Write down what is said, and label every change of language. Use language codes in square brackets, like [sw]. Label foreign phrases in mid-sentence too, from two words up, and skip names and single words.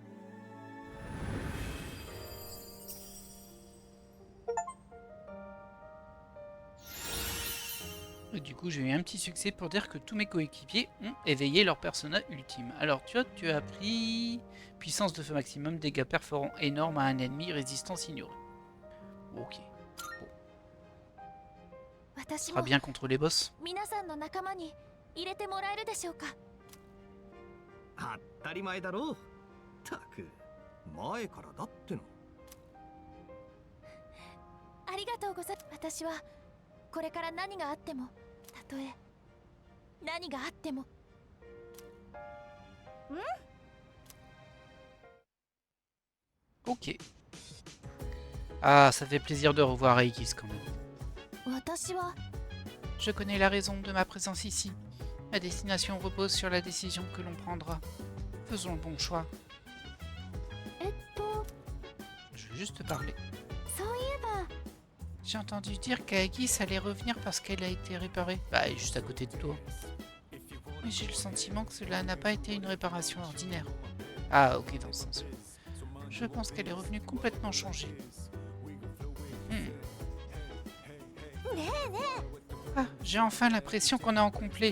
[fr] Et du coup, j'ai eu un petit succès pour dire que tous mes coéquipiers ont éveillé leur persona ultime. Alors, tu as pris puissance de feu maximum, dégâts perforants énormes à un ennemi, résistance ignorée. Ok. Bon. Ce sera bien contre les boss. [ja] 皆さんの仲間に入れてもらえるでしょうか？当たり前だろう。たく前からだっての。ありがとうございます。私はこれから何があっても、たとえ何があっても。 [fr] Ok. Ah, ça fait plaisir de revoir Aegis quand même. [ja] 私は [fr] Je connais la raison de ma présence ici. Ma destination repose sur la décision que l'on prendra. Faisons le bon choix. Je veux juste te parler. [ja] そういえば [fr] J'ai entendu dire qu'Aegis allait revenir parce qu'elle a été réparée. Bah, elle est juste à côté de toi. Mais j'ai le sentiment que cela n'a pas été une réparation ordinaire. Ah, ok, dans ce sens. Je pense qu'elle est revenue complètement changée. Ah, j'ai enfin l'impression qu'on est en complet.